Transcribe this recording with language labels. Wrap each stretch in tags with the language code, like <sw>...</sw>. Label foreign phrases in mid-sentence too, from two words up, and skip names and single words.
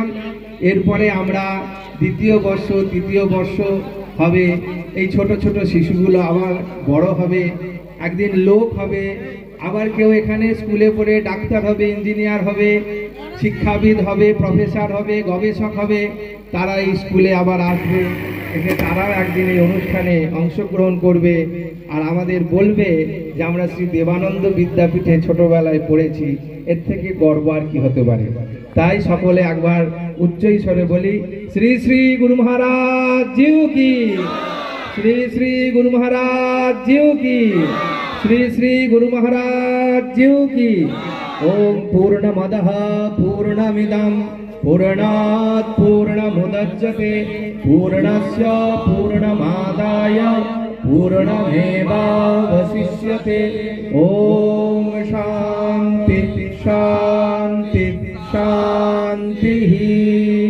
<bn>এরপরে আমরা দ্বিতীয় বর্ষ, তৃতীয় বর্ষ হবে, এই ছোট ছোট শিশুগুলো আবার বড় হবে, একদিন লোক হবে, আবার কেউ এখানে স্কুলে পড়ে ডাক্তার হবে, ইঞ্জিনিয়ার হবে, শিক্ষাবিদ হবে, প্রফেসর হবে, গবেষক হবে, তারা এই স্কুলে আবার আসবে, এসে তারাও একদিন এই অনুষ্ঠানে অংশগ্রহণ করবে আর আমাদের বলবে যে আমরা শ্রী দেবানন্দ বিদ্যাপীঠে ছোটবেলায় পড়েছি, এর থেকে গর্ব আর কি হতে পারে। তাই সকলে একবার উচ্চ স্বরে বলি, শ্রী শ্রী গুরু মহারাজ জিউ কি, শ্রী শ্রী গুরু মহারাজ জিউ কি, শ্রী শ্রী গুরু মহারাজ জিউ কি।</bn> <sa>ওম পূর্ণমদঃ পূর্ণমিদং पूर्णात् पूर्णमुदच्यते पूर्णस्य पूर्णमादाय पूर्णमेवावशिष्यते। ॐ शान्ति शान्ति शान्तिः।</sa>